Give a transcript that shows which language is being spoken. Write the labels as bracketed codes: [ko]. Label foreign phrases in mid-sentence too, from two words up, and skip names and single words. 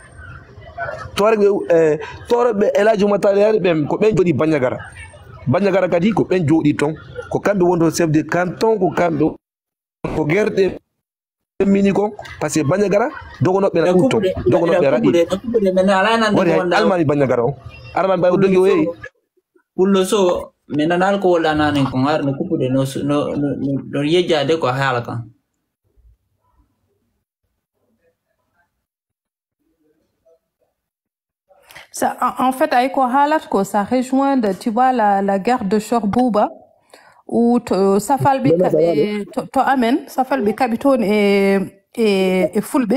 [ff] toroɓe Elhaji Oumar Tall ari ɓen ko ɓen jooɗi Bandiagara kadi ko ɓen jooɗi toon ko kamɓe wonto [fr] chef de canton [ff] ko kamɓe ko guerɗe mini kon [fr] par ce que [ff] Bandiagara dogonoɓe na ɗum toon dogonoɓe raɗi wari hay almani Bandiagara o arman ɓay o dogi o yeeyi pullo so mi nanal ko wolɗananen kon har no kuppude no yejjade ko haala kan [fr] Ça, en fait, avec Halatko, ça rejoint, tu vois, la guerre de Chorbouba, où Safalbe, Safalbe Kabiton et Fulbe.